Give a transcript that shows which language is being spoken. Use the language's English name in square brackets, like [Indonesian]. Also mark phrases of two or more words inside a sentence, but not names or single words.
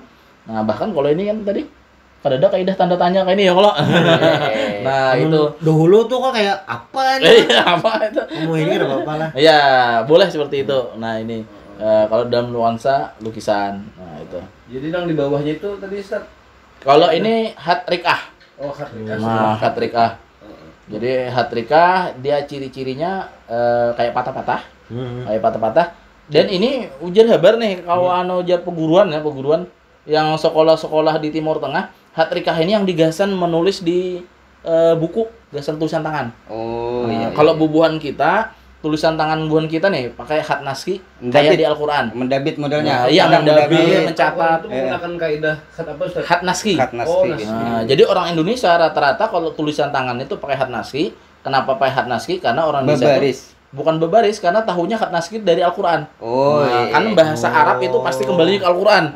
[Indonesian] Nah, bahkan kalau ini kan tadi ada kaidah tanda tanya kayak ini ya kalau. Nah, itu dahulu tuh kok kayak apa nih? Apa itu? Kamu ini enggak apa-apa lah. Iya, boleh seperti itu. Nah, ini. Kalau dalam nuansa lukisan. Nah, itu. Jadi yang di bawahnya itu tadi Ustaz. Kalau ini hatrikah. Oh, hatrikah. Nah, hatrikah. Jadi hatrikah dia ciri-cirinya kayak patah-patah. Kayak patah-patah. [Banjar] Dan ini ujar habar nih kalau ujar peguruan yang sekolah-sekolah di Timur Tengah, hatrikah ini yang digasan menulis di buku, gasan tulisan tangan. Kalau bubuhan kita, tulisan tangan bubuhan kita nih pakai khat naskhi kayak di Al-Qur'an. Mendabit modelnya. Iya, mendabit, mencatat. [Indonesian] Itu menggunakan kaidah khat apa Ustaz? Khat naskhi. Jadi orang Indonesia rata-rata kalau tulisan tangan itu pakai khat naskhi. Kenapa pakai khat naskhi? Karena orang Indonesia bukan berbaris karena tahunya khat naskhi dari Al-Qur'an. Kan bahasa Arab itu pasti kembali ke Al-Qur'an.